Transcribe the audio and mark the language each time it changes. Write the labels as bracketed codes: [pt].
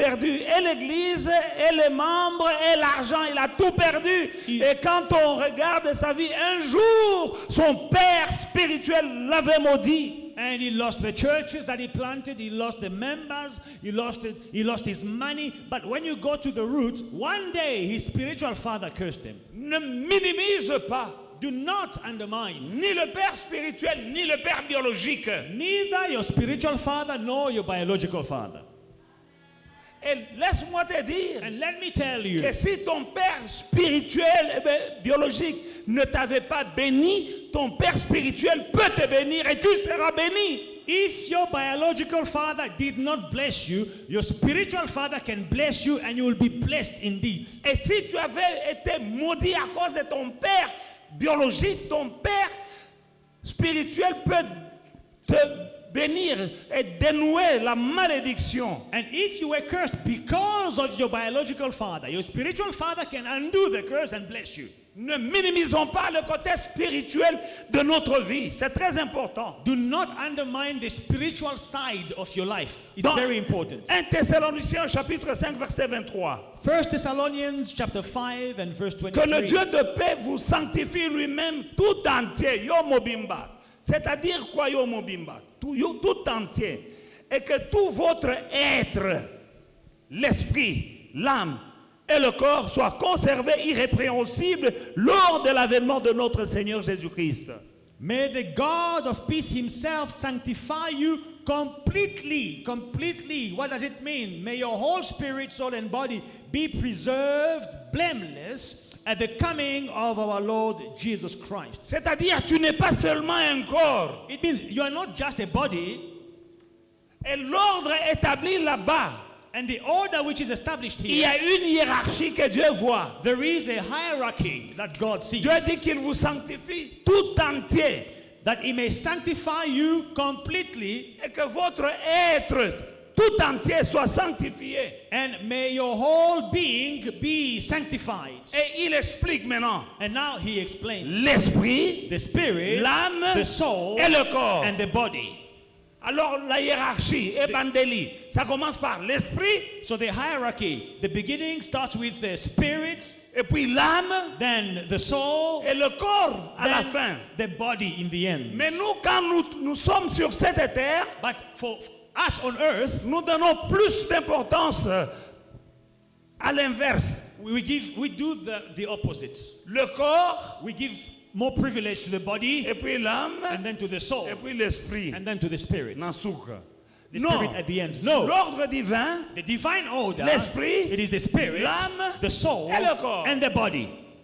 [fr] perdu et l'église et les membres et l'argent. Il a tout perdu. Il- Et quand on regarde sa vie, un jour, son père spirituel l'avait maudit. [en] And he lost the churches that he planted, he lost the members, he lost his money. But when you go to the roots, one day his spiritual father cursed him. [fr] Ne minimise pas [en] Do not undermine [fr] ni le père spirituel ni le père biologique. [en] neither your spiritual father nor your biological father. [fr] Et laisse-moi te dire [en] And let me tell you, [fr] que si ton père spirituel, biologique ne t'avait pas béni, ton père spirituel peut te bénir et tu seras béni. [en] If your biological father did not bless you, your spiritual father can bless you and you will be blessed indeed. [fr] Et si tu avais été maudit à cause de ton père biologique, ton père spirituel peut te bénir et dénouer la malédiction. [en] And if you were cursed because of your biological father, your spiritual father can undo the curse and bless you. [fr] Ne minimisons pas le côté spirituel de notre vie. C'est très important. [en] Do not undermine the spiritual side of your life. It's [fr] Dans [en] very important. [fr] 1 Thessaloniciens chapitre 5 verset 23. [en] 1 Thessalonians chapter 5 and verse [fr] Que le [en] 23. [fr] Dieu de paix vous sanctifie lui-même tout entier. [ln] Yo mobimba. [fr] C'est-à-dire quoi [ln] yo mobimba? [fr] Tout entier. Et que tout votre être, l'esprit, l'âme et le corps soient conservés irrépréhensibles lors de l'avènement de notre Seigneur Jésus-Christ. [en] May the God of peace himself sanctify you completely. Completely. What does it mean? May your whole spirit, soul, and body be preserved blameless at the coming of our Lord Jesus Christ. [fr] C'est-à-dire, tu n'es pas seulement un corps. [en] It means you are not just a body, [fr] Et l'ordre établi là-bas, [en] and the order which is established [fr] il y [en] here, [fr] a une hiérarchie que Dieu voit. [en] there is a hierarchy that God sees. [fr] Dieu dit qu'il vous sanctifie tout entier. [en] That he may sanctify you completely, [fr] Et que votre être tout entier soit sanctifié. [en] and may your whole being be sanctified. [fr] Et il explique maintenant [en] And now he explains [fr] l'esprit, [en] the spirit, [fr] l'âme [en] the soul, [fr] et le corps. [en] and the body. [fr] Alors la hiérarchie, Ebandeli, ça commence par l'esprit, [en] So the hierarchy, the beginning starts with the spirit, [fr] et puis l'âme, [en] then the soul, [fr] et le corps à la fin. [en] then the body in the end. [fr] Mais nous, quand nous sommes sur cette terre, [en] But for us on earth, [fr] nous donnons plus d'importance à l'inverse. [en] we do the opposite. [fr] Le corps, [en] We give more privilege to the body, [fr] et puis l'âme, [en] and then to the soul, [fr] et puis l'esprit. [en] and then to the spirit. [ln] Nasuka. [en] The [fr] Non, [en] spirit at the end. No. [fr] l'ordre divin, [en] The divine order, [fr] l'esprit, [en] it is the spirit, [fr] l'âme, [en] the soul, [fr] et le corps. [en] and the body.